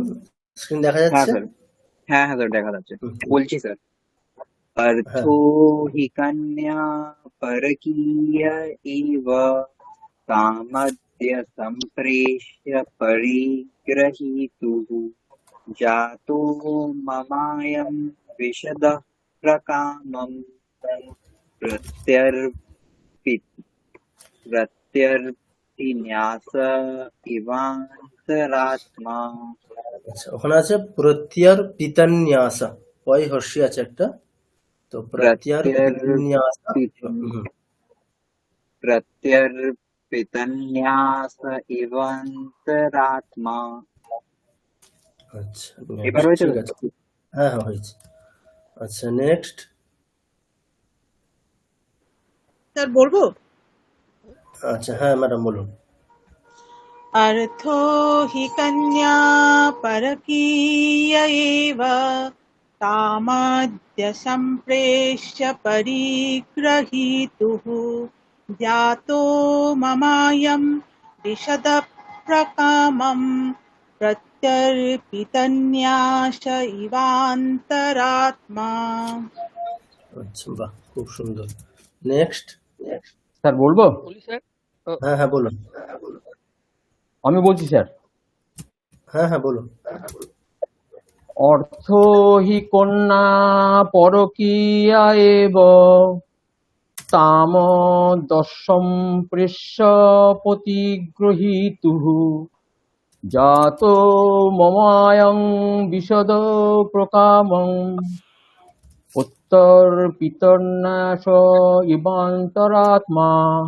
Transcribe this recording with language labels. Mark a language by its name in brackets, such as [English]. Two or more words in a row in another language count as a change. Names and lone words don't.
[Bangla] স্ক্রিন দেখা হ্যাঁ যাচ্ছে? স্যার, হ্যাঁ হ্যাঁ স্যার দেখা যাচ্ছে। বলছি স্যার, হ্যাঁ। [Sanskrit] अर्थो हि कन्या परकीय एव तामद्य सम्प्रेष्य परिग्रहीतुः जातो ममायं विशदः प्रकामं प्रत्यर्पिन्यास इवान्तरात्मा। [Bangla] আচ্ছা, ওখানে আছে [Sanskrit] প্রত্যয়ার পিতান্যাসা, [Bangla] পয় হর্ষি আছে একটা, তো [Sanskrit] প্রত্যয়ার পিতান্যাসা। प्रत्यर्पितन्यास इवान्तरात्मा। [Bangla] আচ্ছা, এবার হয়েছে ঠিক তো? আছে। হ্যাঁ হয়েছে। আচ্ছা, নেক্সট। স্যার বলবো? আচ্ছা, হ্যাঁ ম্যাডাম বলুন। [Sanskrit] अर्थो हि कन्या परकीय एव तामद्य सम्प्रेष्य परिग्रहीतुः जातो ममायं विशदप्रकामं प्रत्यर्पितन्यास इवान्तरात्मा। [Bangla] আচ্ছা, বাহ, খুব সুন্দর। নেক্সট। স্যার বলবো? বলি স্যার? হ্যাঁ বলুন। আমি বলছি স্যার। হ্যাঁ বলুন। [Sanskrit] অর্থ হি কন্যা পরকীয়া এব তাম দশম প্রেষ্য প্রতিগৃহীতুঃ জাতো মমায়ং বিশদ প্রকামং উত্তরপিতন্যাস ইবান্তরাত্মা।